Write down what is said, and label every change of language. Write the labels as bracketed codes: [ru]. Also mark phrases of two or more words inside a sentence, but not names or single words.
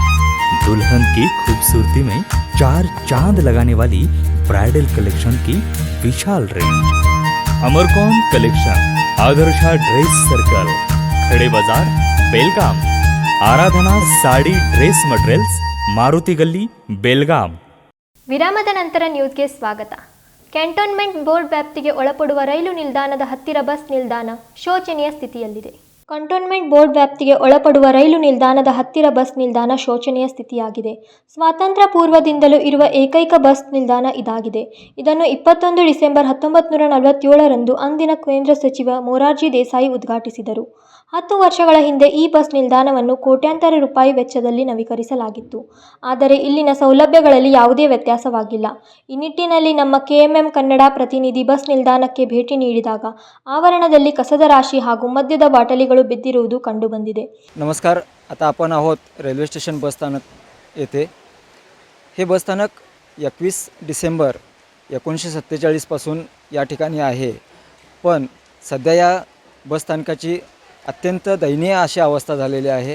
[hi] दुल्हन की खूबसूरती में 4 चांद लगाने वाली ब्राइडल कलेक्शन की विशाल रेंज, अमरकॉन कलेक्शन, आदर्शा ड्रेस सर्कल, खडे बाजार, बेलगाम, आराधना साडी ड्रेस मटेरियल्स, मारुती गल्ली, बेलगाम. [kn] ವಿರಾಮದ ನಂತರ ನ್ಯೂಸ್ಗೆ ಸ್ವಾಗತ. ಕ್ಯಾಂಟೋನ್ಮೆಂಟ್ ಬೋರ್ಡ್ ವ್ಯಾಪ್ತಿಗೆ ಒಳಪಡುವ ರೈಲು ನಿಲ್ದಾಣದ ಹತ್ತಿರ ಬಸ್ ನಿಲ್ದಾಣ ಶೋಚನೀಯ ಸ್ಥಿತಿಯಲ್ಲಿದೆ. ಕಂಟೋನ್ಮೆಂಟ್ ಬೋರ್ಡ್ ವ್ಯಾಪ್ತಿಗೆ ಒಳಪಡುವ ರೈಲು ನಿಲ್ದಾಣದ ಹತ್ತಿರ ಬಸ್ ನಿಲ್ದಾಣ ಶೋಚನೀಯ ಸ್ಥಿತಿಯಾಗಿದೆ. ಸ್ವಾತಂತ್ರ್ಯ ಪೂರ್ವದಿಂದಲೂ ಇರುವ ಏಕೈಕ ಬಸ್ ನಿಲ್ದಾಣ ಇದಾಗಿದೆ. ಇದನ್ನು 21 ಡಿಸೆಂಬರ್ 1947ರಂದು ಅಂದಿನ ಕೇಂದ್ರ ಸಚಿವ ಮೊರಾರ್ಜಿ ದೇಸಾಯಿ ಉದ್ಘಾಟಿಸಿದರು. 10 ವರ್ಷಗಳ ಹಿಂದೆ ಈ ಬಸ್ ನಿಲ್ದಾಣವನ್ನು ಕೋಟ್ಯಾಂತರ ರೂಪಾಯಿ ವೆಚ್ಚದಲ್ಲಿ ನವೀಕರಿಸಲಾಗಿತ್ತು. ಆದರೆ ಇಲ್ಲಿನ ಸೌಲಭ್ಯಗಳಲ್ಲಿ ಯಾವುದೇ ವ್ಯತ್ಯಾಸವಾಗಿಲ್ಲ. ಈ ನಿಟ್ಟಿನಲ್ಲಿ ನಮ್ಮ KMM ಕನ್ನಡ ಪ್ರತಿನಿಧಿ ಬಸ್ ನಿಲ್ದಾಣಕ್ಕೆ ಭೇಟಿ ನೀಡಿದಾಗ ಆವರಣದಲ್ಲಿ ಕಸದ ರಾಶಿ ಹಾಗೂ ಮದ್ಯದ ಬಾಟಲಿಗಳು ಬಿದ್ದಿರುವುದು ಕಂಡುಬಂದಿದೆ. [mr] नमस्कार. आता आपण आहोत रेल्वे स्टेशन बसस्थानक येथे. हे बसस्थानक 21 डिसेंबर 1947पासून या ठिकाणी आहे. पण सध्या या बसस्थानकाची अत्यंत दयनीय अशी अवस्था झालेली आहे.